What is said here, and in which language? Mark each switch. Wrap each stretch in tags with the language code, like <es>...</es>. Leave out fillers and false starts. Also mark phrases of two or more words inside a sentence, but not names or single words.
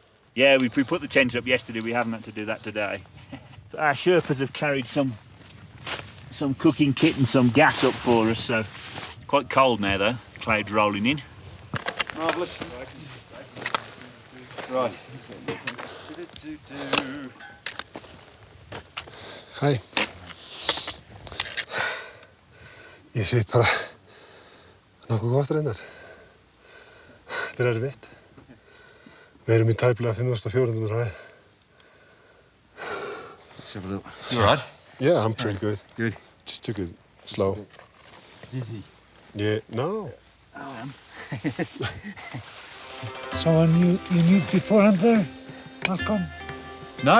<en>Yeah, we put the tent up yesterday. We haven't had to do that today. Our Sherpas have carried some cooking kit and some gas up for us, so quite cold now though. Clouds rolling in. Marvellous. Right.</en> <is>Hæ. Ég sé bara nokkuð gott reyndar. Þetta erfitt. Við erum í tæplega 5.400 metra hæð.</is> <en>Let's have a look. You all right? Yeah, I'm pretty good. Good. Just took it slow. Dizzy? Yeah, no. I am. Someone you knew beforehand there, Malcolm? No.</en>